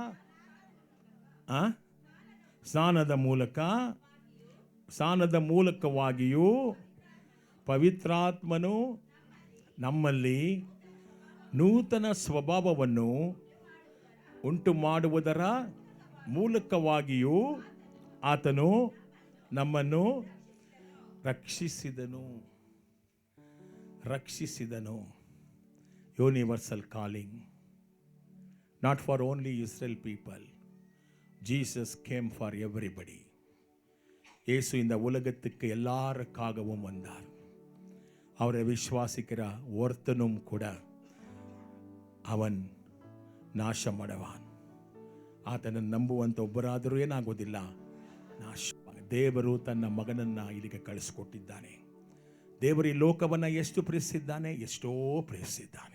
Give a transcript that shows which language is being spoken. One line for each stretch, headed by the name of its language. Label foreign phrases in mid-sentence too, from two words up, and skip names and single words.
Kannada: ಸ್ನಾನದ ಮೂಲಕವಾಗಿಯೂ ಪವಿತ್ರಾತ್ಮನು ನಮ್ಮಲ್ಲಿ ನೂತನ ಸ್ವಭಾವವನ್ನು ಉಂಟು ಮಾಡುವುದರ ಮೂಲಕವಾಗಿಯೂ ಆತನು ನಮ್ಮನ್ನು ರಕ್ಷಿಸಿದನು.
English: Universal calling, not for only Israel people. Jesus came for everybody.
Tamil: இயேசு இந்த உலகத்துக்கு எல்லாருக்காகவும் வந்தார். அவரை விசுவாசிக்கிற ஒருத்தனும் கூட
Kannada: ಅವನ್ ನಾಶ ಮಾಡವಾನ್. ಆತನನ್ನು ನಂಬುವಂಥ ಒಬ್ಬರಾದರೂ ಏನಾಗೋದಿಲ್ಲ, ನಾಶ. ದೇವರು ತನ್ನ ಮಗನನ್ನು ಇಲ್ಲಿಗೆ ಕಳಿಸ್ಕೊಟ್ಟಿದ್ದಾನೆ. ದೇವರು ಈ ಲೋಕವನ್ನು ಎಷ್ಟು ಪ್ರೀತಿಸಿದ್ದಾನೆ, ಎಷ್ಟೋ ಪ್ರೀತಿಸಿದ್ದಾನೆ.